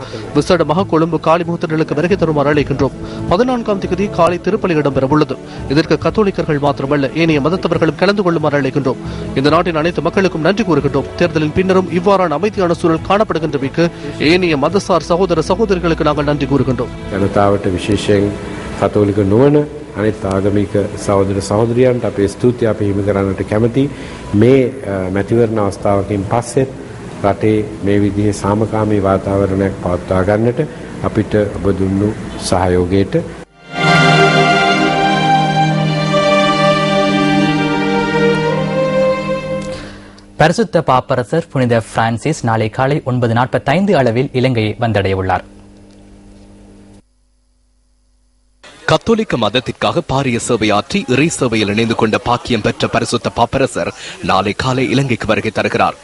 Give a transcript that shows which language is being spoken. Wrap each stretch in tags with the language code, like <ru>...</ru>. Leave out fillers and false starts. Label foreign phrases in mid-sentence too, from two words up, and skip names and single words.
<ta>விசேடமாக கொழும்பு காளிமுகத்தினருக்கு வருகை தருமாறு அழைக்கின்றோம். 14ஆம் தேதி காலை திருப்பலி இடம்பெறவுள்ளது. இதற்கு கத்தோலிக்கர்கள் மாத்திரமல்ல, ஏனைய மதத்தவர்களும் கலந்து கொள்ளுமாறு அழைக்கின்றோம். இந்த நாட்டின் அனைத்து மக்களுக்கும் நன்றி கூறுகின்றோம். தேர்தலின் பின்னரும் இவ்வாறான அமைதியான சூழல் காணப்படுகின்றமைக்கு ஏனைய மதசார் சகோதர சகோதரிகளுக்கு நாங்கள் நன்றி கூறுகின்றோம்.</ta> <si>ජනතාවට විශේෂයෙන් කතෝලික නොවන අනිත් ආගමික සහෝදර සහෝදරියන්ට අපේ ස්තුතිය අපි හිමි කරන්නට කැමැති. මේ මැතිවරණ අවස්ථාවකින් පස්සෙත් රටේ මේ විදිහේ සාමකාමී වාතාවරණයක් පවත්වා ගන්නට අපිට ඔබ දුන්නු සහයෝගයට</si> <ta>பரிசுத்த பாப்பரசர் புனித பிரான்சிஸ் நாளை காலை 9:45 அளவில் இலங்கையை வந்தடைய உள்ளார். கத்தோலிக்க மதத்திற்காக பாரிய சேவையாற்றி இறை சேவையில் இணைந்து கொண்ட பாக்கியம் பெற்ற பரிசுத்த பாப்பரசர் நாளை காலை இலங்கைக்கு வருகை தருகிறார்.</ta>